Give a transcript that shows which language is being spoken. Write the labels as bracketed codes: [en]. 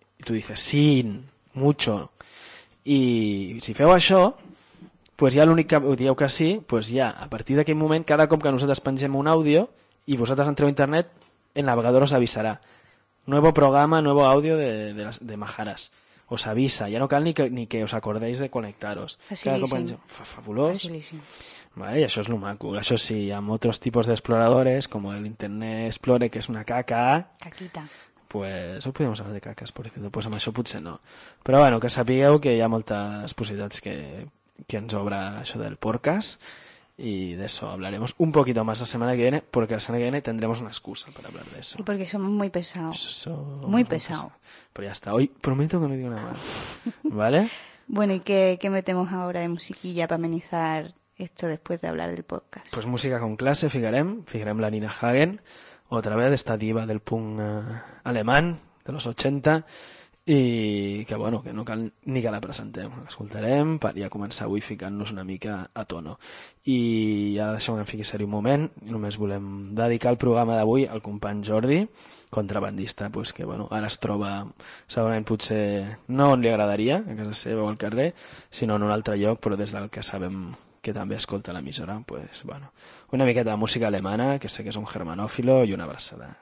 [ca] I [es] tu dices, sí, mucho. [ca] I si feu això, pues ja l'únic que dieu que sí, pues ja, a partir d'aquell moment, cada cop que nosaltres pengem un àudio i vosaltres entreu a internet, el navegador us avisarà. [es] Nuevo programa, nuevo audio de Majares. Os avisa, [ca] ja no cal ni que us acordeu de connectar-vos. Facilíssim. Fabulós. Facilíssim. Vale, i això és lo maco. Això sí, hi ha altres tipus d'exploradores, com l'Internet Explorer, que és una caca. Caquita. Pues, ho podem parlar de caques, [es] por cierto. [ca] Pues amb això potser no. Però bueno, que sapigueu que hi ha moltes possibilitats que ens obre això del podcast. [es] Y de eso hablaremos un poquito más la semana que viene, porque la semana que viene tendremos una excusa para hablar de eso. Y porque somos muy pesados. Muy pesados. Pero ya está. Hoy prometo que no digo nada más. ¿Vale? Bueno, ¿y qué metemos ahora de musiquilla para amenizar esto después de hablar del podcast? Pues música con clase, fijaremos la Nina Hagen, otra vez esta diva del punk alemán de los 80. [ca] I que, bueno, que no cal ni que la presentem. L'escoltarem per ja començar avui ficant-nos una mica a tono. I ara deixem que em fiqui seriós un moment. Només volem dedicar el programa d'avui al company Jordi, contrabandista, pues, que bueno, ara es troba, segurament potser no on li agradaria, a casa seva o al carrer, sinó en un altre lloc, però des del que sabem que també escolta l'emissora, pues, bueno, una miqueta de música alemana, que sé que és un germanòfilo, i una abraçada.